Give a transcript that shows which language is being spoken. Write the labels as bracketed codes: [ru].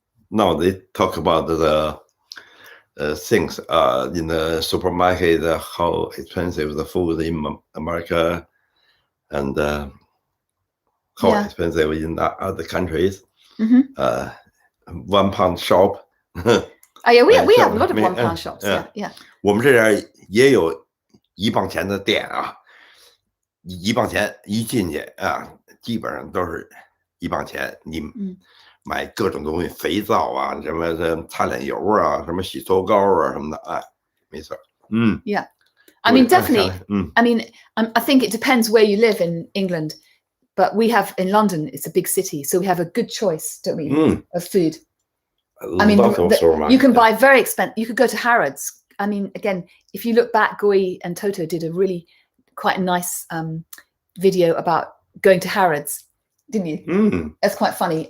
[en] Now they talk about the things in the supermarket, how expensive the food in America, and how expensive in other countries. 1 pound shop. Oh yeah, we have a lot of 1 pound shops. Yeah. [zh] 我们这边也有1磅钱的店啊，1磅钱一进去啊，基本上都是1磅钱。你买各种东西，肥皂啊，什么擦脸油啊，什么洗头膏啊什么的，哎，没错。 [en] Yeah. I mean, definitely. I mean, I think it depends where you live in England, but we have in London. It's a big city, so we have a good choice, don't we, of food. I mean, you can buy very expensive. You could go to Harrods. I mean, again, if you look back, Guo Yi and Toto did a really quite nice video about going to Harrods, didn't you? That's quite funny.